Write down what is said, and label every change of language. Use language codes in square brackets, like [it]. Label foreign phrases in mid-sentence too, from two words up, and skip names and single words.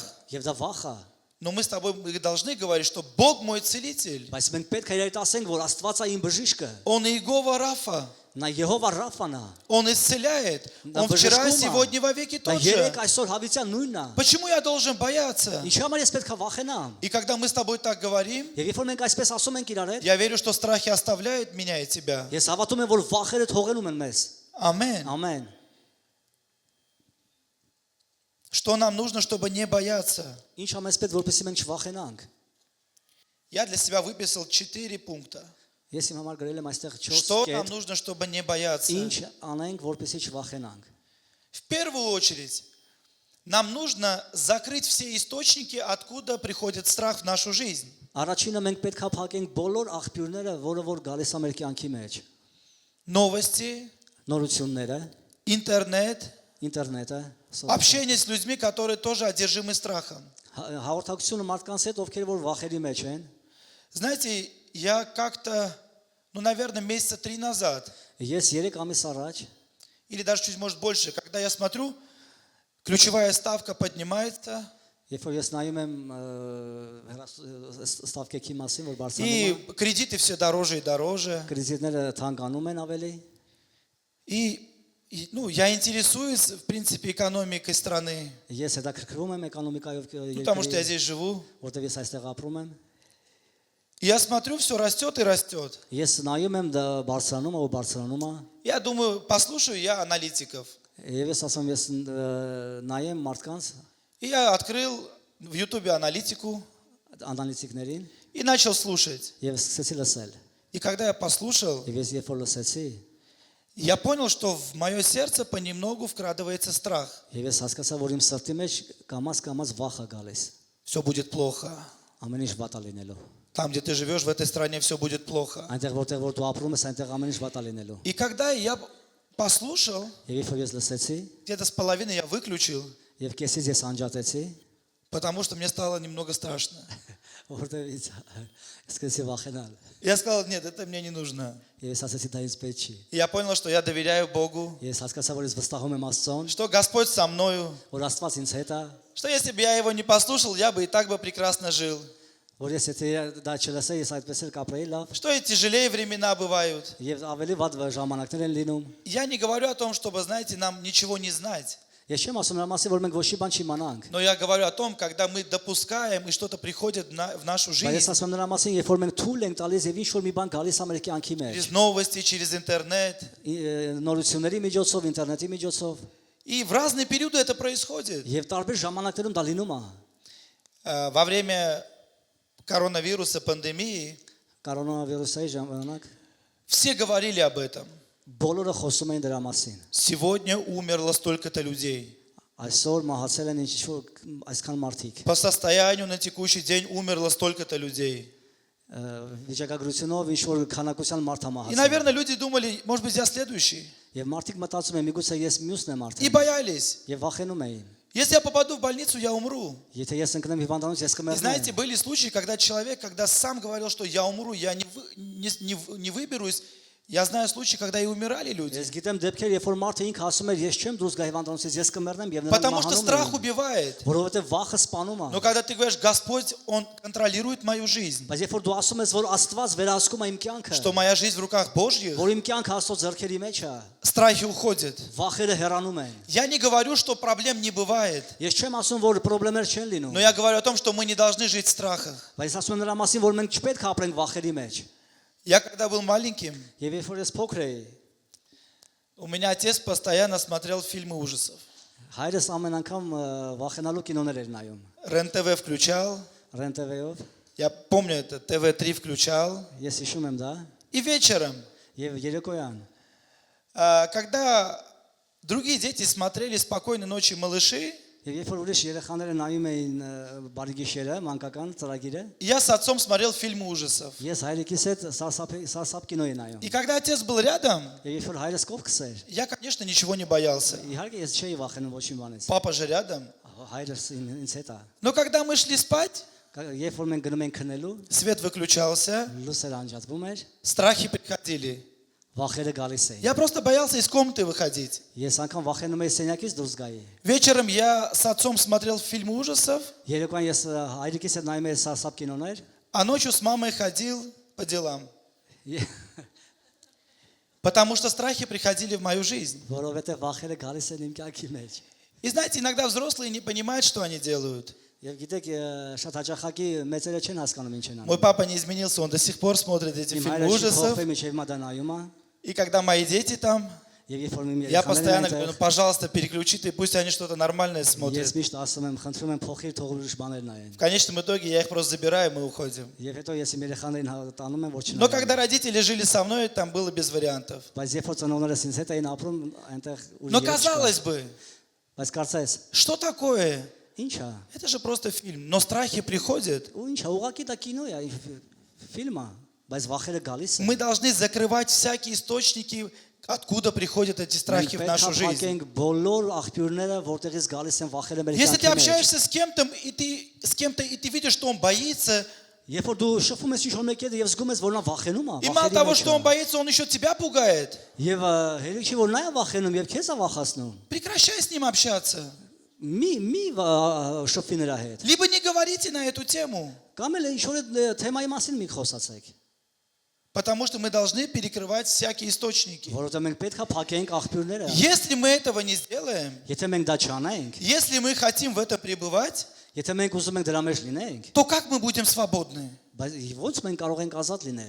[hy] եւ դա վախ է։ [ru] Но мы с тобой должны говорить, что Бог мой целитель. [hy] Բայց մենք պետք է իրար ասենք, որ Աստված է իմ բժիշկը։ [ru] Он Иегова Рафа. [hy] Նա Եհովա Ռաֆան է։ [ru] Он исцеляет. Да, Он вчера, божественно. сегодня, во веки [hy] Դա [ru] тот же. [hy] երեք այսօր հավիտյան նույնն է։ [ru] Почему я должен бояться? [hy] Ինչի համար ես պետք է վախենամ։ [ru] И когда мы с тобой так говорим, [hy] Եվ երբ որ մենք այսպես ասում ենք իրար հետ, [ru] я верю, что страхи оставляют меня и тебя. [hy] ես հավատում եմ, որ վախերը թողնում են մեզ։ [ru] Амен. [hy] Ամեն։ [ru] Что нам нужно, чтобы не бояться? [hy] Ինչ ամենս պետք որպեսզի մենք չվախենանք։ [ru] Я для себя выписал 4 пункта. [hy] Ես իմ համար գրել եմ այստեղ 4 [ru] Что нам [hy] կետ, [ru] нужно, чтобы не бояться? [hy] ինչ անենք, որպեսզի չվախենանք։ [ru] В первую очередь, нам нужно закрыть все источники, откуда приходит страх в нашу жизнь. [hy] Առաջինը մենք պետք է փակենք բոլոր աղբյուրները, որը որ գալիս է մեր կյանքի մեջ։ [ru] Новости, [hy] Նորությունները, [ru] интернет, [hy] ինտերնետը, [ru] общение с людьми, которые тоже одержимы страхом. [hy] հաղորդակցությունը մարդկանց հետ, ովքեր որ վախերի մեջ են։ [ru] Знаете, я как-то, наверное, месяца 3 назад, [hy] Ես 3 ամիս առաջ, [ru] или даже чуть, может, больше, когда я смотрю, ключевая ставка поднимается, [hy] երբ որ ես нայում եմ ստավկեքի մասին, որ բարձրանում [ru] и [hy] է, [ru] кредиты все дороже и дороже. [hy] կրեդիտները թանկանում են ավելի, [ru] Я интересуюсь, в принципе, экономикой страны, [hy] ես հետաքրքրվում եմ էկոնոմիկայով [ru] потому что я [hy] երկրի, [ru] здесь живу. [hy] որտեղ ես այստեղ ապրում եմ։ [ru] И я смотрю, все растет и растет. [hy] Ես նայում եմ դա բարձրանում է ու բարձրանում է, [ru] Я думаю, послушаю я аналитиков. [hy] եւ ես ասում ես նայեմ մարդկանց [ru] И я открыл в Ютубе аналитику [hy] անալիտիկներին [ru] и начал слушать. [hy] եւ սկսեցի լսել։ [ru] И когда я послушал, [hy] Եվ ես երբ որ լսեցի, [ru] я понял, что в мое сердце понемногу вкрадывается страх. [hy] եւ ես հասկացա, որ իմ սրտի մեջ կամաց վախ է գալիս։ [ru] Все будет плохо. [hy] Ամեն ինչ վատ է լինելու։ [ru] Там, где ты живешь, в этой стране, все будет плохо. [hy] Այնտեղ որտեղ որ դու ապրում ես, այնտեղ ամեն ինչ վատ է լինելու։ [ru] И когда я послушал, [hy] Եվ երբ որ ես լսեցի, [ru] где-то с половины я выключил, [hy] եւ կեսից ես անջատեցի, [ru] потому что мне стало немного страшно. [hy] որտեղից սկսեցի վախենալ։ [ru] Я сказал, нет, это мне не нужно. [hy] Եվ ես ասեցի դա ինձ պետք չի։ [ru] И я понял, что я доверяю Богу, [hy] Ես հասկացա, որ ես վստահում եմ Աստծուն, [ru] что Господь со мною, [hy] որ Աստված ինձ հետ է, [ru] что если бы я его не послушал, я бы и так бы прекрасно жил. [hy] որ ես եթե դա չլսեի, ես այդպես էլ կապրեի լավ, [ru] Что и тяжелее времена бывают. [hy] եւ ավելի վատ ժամանակներ են լինում։ [ru] Я не говорю о том, чтобы, знаете, нам ничего не знать. [hy] Ես չեմ ասում նրա մասին, որ մենք ոչ մի բան չիմանանք։ [ru] Но я говорю о том, когда мы допускаем, и что-то приходит в нашу [hy] Բայց ես [ru] жизнь. [hy] ասում եմ նրա մասին, երբ որ մենք թույլ ենք տալիս եւ ինչ որ մի բան գալիս է մեր կյանքի մեջ, [ru] Через новости, через интернет. [hy] նորությունների միջոցով, ինտերնետի միջոցով, [ru] И в разные периоды это происходит. [hy] եւ տարբեր ժամանակներում դա լինում է։ [ru] Во время коронавируса, пандемии, [hy] Կորոնավիրուսի ժամանակ [ru] все говорили об этом. [hy] բոլորը խոսում էին դրա մասին։ [ru] Сегодня умерло столько-то людей. [hy] Այսօր մահացել են ինչ որ այսքան մարդիկ։ [ru] По состоянию на текущий день умерло столько-то людей. [hy] Վիճակագրությունով ինչ որ քանակության մարդ է [ru] И, [hy] մահացել։ [ru] наверное, люди думали, может быть, я следующий. [hy] Եվ մարդիկ մտածում են, միգուցե ես մյուսն եմ [ru] И [hy] արդեն։ [ru] боялись. [hy] Եվ վախենում էին։ [ru] Если я попаду в больницу, я умру. [hy] Եթե ես ընկնեմ հիվանդանոց, ես [ru] И [hy] կմեռնեմ։ [ru] знаете, были случаи, когда человек, когда сам говорил, что я умру, я не выберусь. Я знаю случаи, когда и умирали люди. [hy] Ես գիտեմ դեպքեր, երբ որ մարդը ինքը ասում էր, ես չեմ դուրս գա հիվանդանոցից, ես կմեռնեմ եւ նրան [ru] Потому что [hy] մահանում [ru] страх [hy] են, [ru] убивает. [hy] որովհետեւ վախը սպանում է։ [ru] Но когда ты говоришь, Господь, Он контролирует мою жизнь, [hy] Բայց երբ որ դու ասում ես, որ Աստված վերահսկում է իմ կյանքը, [ru] что моя жизнь в руках Божьих, [hy] որ իմ կյանքը Աստծո ձեռքերի մեջ է, [ru] страхи уходят. [hy] վախերը հեռանում են։ [ru] Я не говорю, что проблем не бывает, [hy] Ես չեմ ասում, որ խնդիրներ չեն լինում, [ru] но я говорю о том, что мы не должны жить в страхах. [hy] բայց ասում եմ նրա մասին, որ մենք չպետք է ապրենք վախերի մեջ։ [ru] Я когда был маленьким, [hy] Եվ երբ որ ես փոքր էի, [ru] у меня отец постоянно смотрел фильмы ужасов. [hy] հայրս ամեն անգամ վախենալու կինոներ էր нայում։ [ru] РЕН-ТВ включал, [hy] Ռենտեվեով, [ru] я помню это, ТВ-3 включал. [hy] ես հիշում եմ դա, [ru] И вечером, [hy] եւ երեկոյան, [ru] когда другие дети смотрели «Спокойной ночи, малыши», [hy] եւ երբ որ ուրիշ երեխաները նայում էին բարի գիշերը, մանկական ծրագիրը, [ru] я с отцом смотрел фильмы ужасов. [hy] ես հայրիկիս հետ սարսափ կինո էի նայում։ [ru] И когда отец был рядом, [hy] Եվ երբ որ հայրս կողքս էր, [ru] я, конечно, ничего не боялся. [hy] իհարկե ես չէի վախենում ոչ մի բանից։ [ru] Папа же рядом. [hy] Հայրս ինձ հետ է։ [ru] Но когда мы шли спать, [hy] Երբ որ մենք գնում ենք քնելու, [ru] свет выключался, [hy] լույսը անջատվում էր, [ru] страхи приходили. [hy] վախերը գալիս էին։ [ru] Я просто боялся из комнаты выходить. [hy] Ես անգամ վախենում էի սենյակից դուրս գայի։ [ru] Вечером я с отцом смотрел фильмы ужасов, [hy] Երեկոյան ես հայրիկիս հետ նայում էի սարսափ կինոներ, [ru] а ночью с мамой ходил по делам. [hy] Եվ- [ru] Потому что страхи приходили в мою жизнь. [hy] որովհետև վախերը գալիս են իմ կյանքի մեջ։ [ru] И знаете, иногда взрослые не понимают, что они делают. [hy] Եվ գիտեք, շատ հաճախակի մեծերը չեն հասկանում ինչ են անում։ [ru] Мой папа не изменился, он до сих пор смотрит эти [hy] Իմ [ru] фильмы [hy] հայրը չի [ru] ужасов. [hy] փոխվել, մինչև հիմա դա նայում է։ [ru] И когда мои дети там, [hy] Եվ երբ որ իմ [ru] я [hy] երեխաներն [ru] постоянно говорю, [hy] են, [ru] ну, пожалуйста, переключи ты, пусть они что-то нормальное [hy] ես [ru] смотрят. [hy] միշտ ասում եմ, խնդրում եմ փոխիր թող ուրիշ баներ նայեն։ [ru] В конечном итоге я их просто забираю, и мы уходим. [hy] Եվ հետո ես իմ երեխաներին տանում եմ, որ [ru] Но [hy] չնայեն։ [ru] когда родители жили со мной, там было без вариантов. [hy] Բայց երբ որ ծնողներս ինձ հետ էին ապրում, այնտեղ [ru] Но [hy] ուրիշ [ru] казалось бы, [hy] Բայց կարծես, [ru] что такое? [hy] ի՞նչ է։ [ru] Это же просто фильм. Но страхи приходят. [hy] Ու ի՞նչ է, ուղղակի դա կինո է, ֆիլմ է, բայց վախերը գալիս են։ [ru] Мы должны закрывать всякие источники, откуда приходят эти страхи в нашу жизнь. [hy] Փակենք բոլոր աղբյուրները, որտեղից գալիս են վախերը մեր [ru] Если ты [hy] կյանքի մեջ։ [ru] общаешься с кем-то, и ты видишь, что он боится, [hy] Երբ որ дու շփվում ես ինչ-որ մեկի հետ եւ զգում ես, որ նա վախենում է, [ru] и мало того, что он боится, он еще тебя пугает, [hy] Եվ հերիք չի որ նա է վախենում եւ քեզ է վախացնում։ [ru] прекращай с ним общаться. [hy] Մի շփվի նրա հետ։ [ru] Либо не говорите на эту тему, [hy] Կամ էլ ինչ-որ թեմայի մասին մի խոսացեք։ [ru] потому что мы должны перекрывать всякие источники. [hy] Որովհետեւ մենք պետք է փակենք աղբյուրները։ [ru] Если мы этого не сделаем, [hy] Եթե մենք դա չանենք, [ru] если мы хотим в этом пребывать, [hy] եթե մենք ուզում ենք дրա մեջ լինենք, [ru] то как мы будем свободны? [hy] բայց ոնց մենք կարող ենք ազատ լինել։